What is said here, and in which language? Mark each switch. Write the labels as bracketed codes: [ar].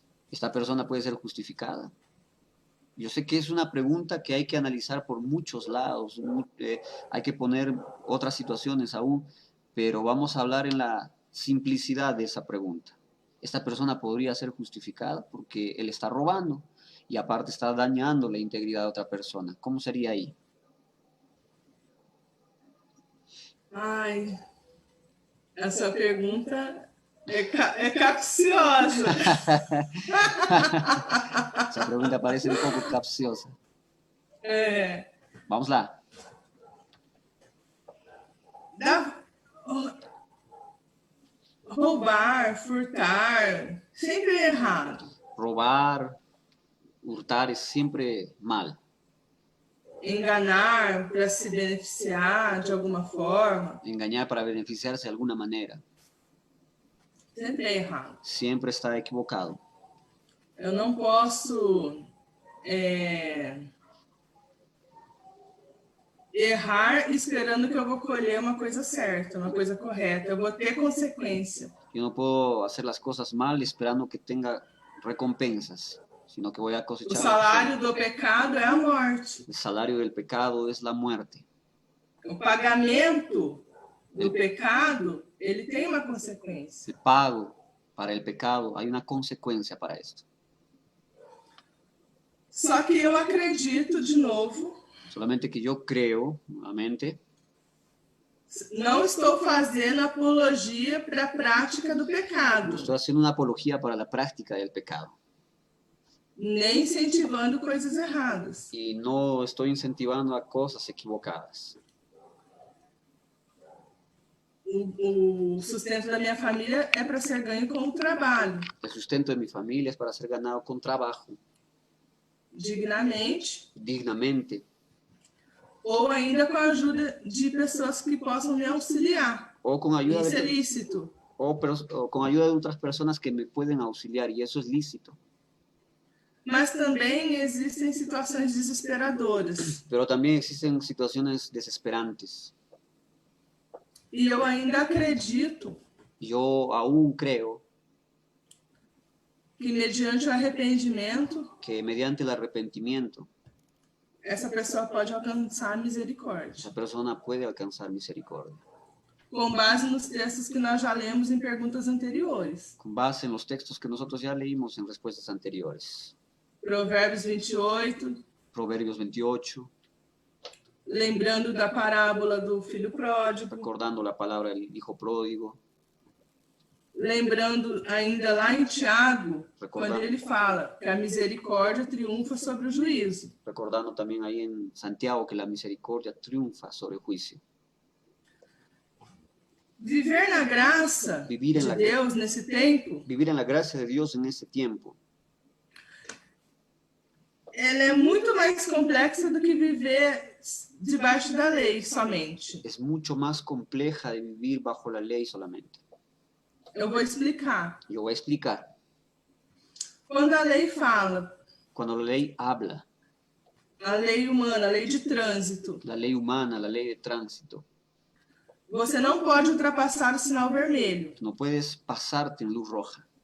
[es] ¿Esta persona puede ser justificada? Yo sé que es una pregunta que hay que analizar por muchos lados, hay que poner otras situaciones aún, pero vamos a hablar en la simplicidad de esa pregunta. Esta persona podría ser justificada porque él está robando y aparte está dañando la integridad de otra persona. ¿Cómo sería ahí? [pt] Ai, essa pergunta é capciosa. [es] Esa pregunta parece un poco capciosa. [pt] Vamos lá. Roubar, furtar, sempre é errado. [es] Robar, hurtar es siempre mal. [pt] Enganar para se beneficiar de alguma forma. [es] Engañar para beneficiarse de alguna manera. [pt] Sempre é errado. [es] Siempre está equivocado. [pt] Eu não posso errar esperando que eu vou colher uma coisa certa, uma coisa correta. Eu vou ter consequência. [es] Yo no puedo hacer las cosas mal esperando que tenga recompensas, sino que voy a cosechar. [pt] O salário do pecado é a morte. [es] El salario del pecado es la muerte. [pt] O pagamento do pecado, ele tem uma consequência. [es] El pago para el pecado, hay una consecuencia para esto. [pt] Só que eu acredito, de novo, [es] Solamente que yo creo, nuevamente, [pt] não estou fazendo apologia para a prática do [es] no [pt] pecado, [es] estoy haciendo una apología para la práctica del pecado. [pt] nem incentivando coisas erradas. [es] Y no estoy incentivando a cosas equivocadas. [pt] O sustento da minha família é para ser ganho com o trabalho, [es] El sustento de mi familia es para ser ganado con trabajo, [pt] dignamente, [es] dignamente, [pt] ou ainda com a ajuda de pessoas que possam me auxiliar. [es] o con ayuda [pt] Isso é [es] de, [pt] lícito. [es] o con ayuda de otras personas que me pueden auxiliar, y eso es lícito. [pt] Mas também existem situações desesperadoras. [es] Pero también existen situaciones desesperantes. [pt] E eu ainda acredito [es] Yo aún creo [pt] que, mediante o arrependimento, [es] que mediante el arrepentimiento, [pt] essa pessoa pode alcançar a misericórdia, [es] esa persona puede alcanzar misericordia. [pt] com base nos textos que nós já lemos em perguntas anteriores. [es] Con base en los textos que nosotros ya leímos en respuestas anteriores. [pt] Provérbios 28, [es] Proverbios 28, [pt] lembrando da parábola do filho pródigo, [es] recordando la palabra del hijo pródigo, [pt] lembrando ainda lá em Tiago, [es] Recordando. [pt] quando ele fala que a misericórdia triunfa sobre o juízo. [es] recordando también ahí en Santiago que la misericordia triunfa sobre el juicio. [pt] Viver na graça [es] Vivir em [pt] de [es] la- [pt] Deus nesse tempo, [es] Vivir en la gracia de Dios en este tiempo [pt] ela é muito mais complexa do que viver debaixo da lei somente. [es] es mucho más compleja de vivir bajo la ley solamente. [pt] Eu vou explicar. [es] Yo voy a explicar. [pt] Quando a lei fala, [es] Cuando la ley habla, [pt] a lei humana, a lei de trânsito, [es] la ley humana, la ley de tránsito, [pt] você não pode ultrapassar o sinal vermelho. [es] no puedes pasarte en luz roja.